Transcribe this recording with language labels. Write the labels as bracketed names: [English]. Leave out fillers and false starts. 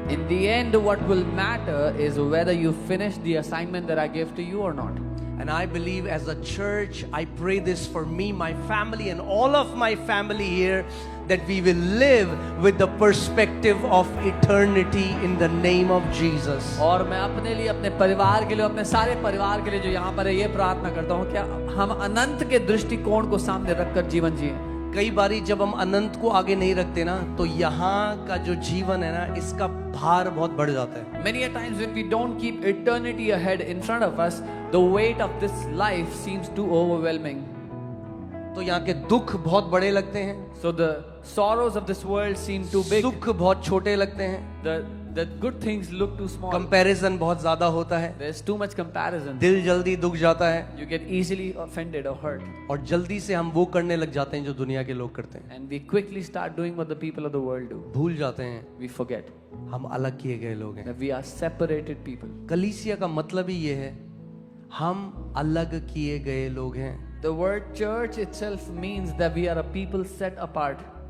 [English] In the end, what will matter is whether you finish the assignment that I gave to you or not. And I believe as a church, I pray this for me, my family, and all of my family here, that we will live with the perspective of eternity in the name of Jesus. [Hindi] और मैं अपने लिए, अपने परिवार के लिए, अपने सारे परिवार के लिए जो यहाँ पर है, ये प्रार्थना करता हूँ क्या हम अनंत के दृष्टिकोण को सामने रखकर जीवन जिए. कई बारी जब हम अनंत को आगे नहीं रखते ना, तो यहाँ का जो जीवन है ना, इसका भार बहुत बढ़ जाता है. [English] Many a times when we don't keep eternity ahead in front of us, the weight of this life seems too overwhelming. [Hindi] तो यहाँ के दुख बहुत बड़े लगते हैं, [English] So the sorrows of this world seem too big. [Hindi] सुख बहुत छोटे लगते हैं, [English] The good things look too small. [Hindi] Comparison बहुत ज्यादा होता है, [English] There's too much comparison. [Hindi] दिल जल्दी दुख जाता है, [English] You get easily offended or hurt. [Hindi] और जल्दी से हम वो करने लग जाते हैं जो दुनिया के लोग करते हैं. [English] And we quickly start doing what the people of the world do. [Hindi] भूल जाते हैं [English] We forget [Hindi] हम अलग किए गए लोग हैं. [English] that we are separated people. [Hindi] कलीसिया का मतलब ही ये है, हम अलग किए गए लोग हैं. [English] The word church itself means that we are a people set apart.